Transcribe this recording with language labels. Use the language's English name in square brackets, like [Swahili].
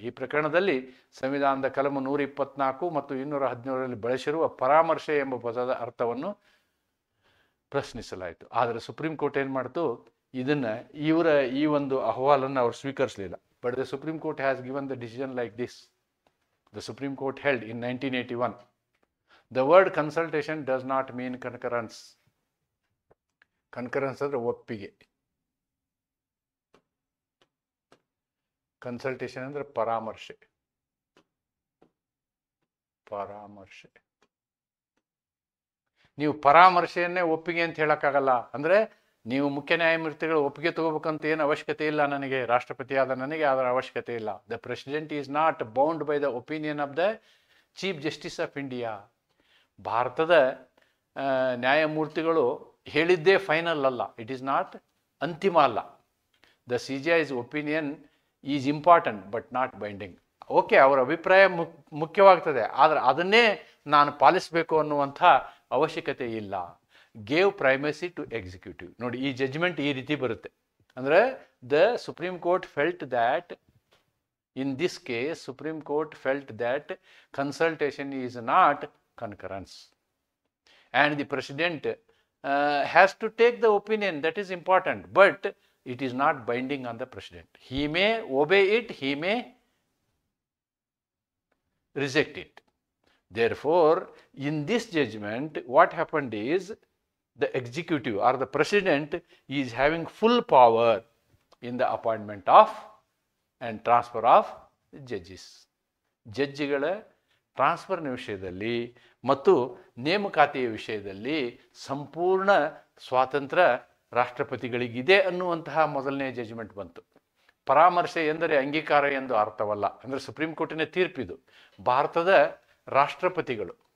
[Kannada] ಈ ಪ್ರಕರಣದಲ್ಲಿ ಸಂವಿಧಾನದ ಕಲಮು 124 ಮತ್ತು 217ರಲ್ಲಿ ಬಳಸಿರುವ ಪರಾಮರ್ಶೆ ಎಂಬ ಪದದ ಅರ್ಥವನ್ನು ಪ್ರಶ್ನಿಸಲಾಯಿತು. ಆದರೆ ಸುಪ್ರೀಂ ಕೋರ್ಟ್ ಏನು ಮಾಡ್ತು? ಇದನ್ನು ಇವರ ಈ ಒಂದು ಅಹವಾಲನ್ನು ಅವರು ಸ್ವೀಕರಿಸಲಿಲ್ಲ. [English] But the Supreme Court has given the decision like this. The Supreme Court held in 1981, the word consultation does not mean concurrence. [Kannada] Concurrence ಅಂದರೆ ಒಪ್ಪಿಗೆ. ಕನ್ಸಲ್ಟೇಷನ್ ಅಂದರೆ ಪರಾಮರ್ಶೆ. ನೀವು ಪರಾಮರ್ಶೆಯನ್ನೇ ಒಪ್ಪಿಗೆ ಅಂತ ಹೇಳೋಕ್ಕಾಗಲ್ಲ. ಅಂದರೆ ನೀವು ಮುಖ್ಯ ನ್ಯಾಯಮೂರ್ತಿಗಳು ಒಪ್ಪಿಗೆ ತಗೋಬೇಕಂತ ಏನು ಅವಶ್ಯಕತೆ ಇಲ್ಲ. ನನಗೆ ರಾಷ್ಟ್ರಪತಿಯಾದ ನನಗೆ ಅದರ ಅವಶ್ಯಕತೆ ಇಲ್ಲ. [English] The president is not bound by the opinion of the chief justice of India. [Kannada] ಭಾರತದ ನ್ಯಾಯಮೂರ್ತಿಗಳು ಹೇಳಿದ್ದೇ ಫೈನಲ್ ಅಲ್ಲ, [English] it is not [Kannada] ಅಂತಿಮ ಅಲ್ಲ. [English] The CJI's opinion is important but not binding. [Kannada] Okay, ಅವರ ಅಭಿಪ್ರಾಯ ಮುಖ್ಯವಾಗ್ತದೆ, ಆದರೆ ಅದನ್ನೇ ನಾನು ಪಾಲಿಸಬೇಕು ಅನ್ನುವಂಥ ಅವಶ್ಯಕತೆ ಇಲ್ಲ. [English] Gave primacy to executive. [Kannada] ನೋಡಿ, ಈ ಜಡ್ಜ್ಮೆಂಟ್ ಈ ರೀತಿ ಬರುತ್ತೆ. ಅಂದರೆ [English] The Supreme Court felt that in this case, Supreme Court felt that consultation is not concurrence, and the President has to take the opinion. That is important, but it is not binding on the President. He may obey it, he may reject it. Therefore, in this judgment, what happened is the executive or the President is having full power in the appointment of and transfer of judges. [Kannada] ಜಡ್ಜಿಗಳ ಟ್ರಾನ್ಸ್ಫರ್ನ ವಿಷಯದಲ್ಲಿ ಮತ್ತು ನೇಮಕಾತಿಯ ವಿಷಯದಲ್ಲಿ ಸಂಪೂರ್ಣ ಸ್ವಾತಂತ್ರ್ಯ ರಾಷ್ಟ್ರಪತಿಗಳಿಗಿದೆ ಅನ್ನುವಂತಹ ಮೊದಲನೇ judgment ಬಂತು. ಪರಾಮರ್ಶೆ ಎಂದರೆ ಅಂಗೀಕಾರ ಎಂದು ಅರ್ಥವಲ್ಲ. ಅಂದರೆ ಸುಪ್ರೀಂ ಕೋರ್ಟಿನ ತೀರ್ಪಿದು. ಭಾರತದ ರಾಷ್ಟ್ರಪತಿಗಳು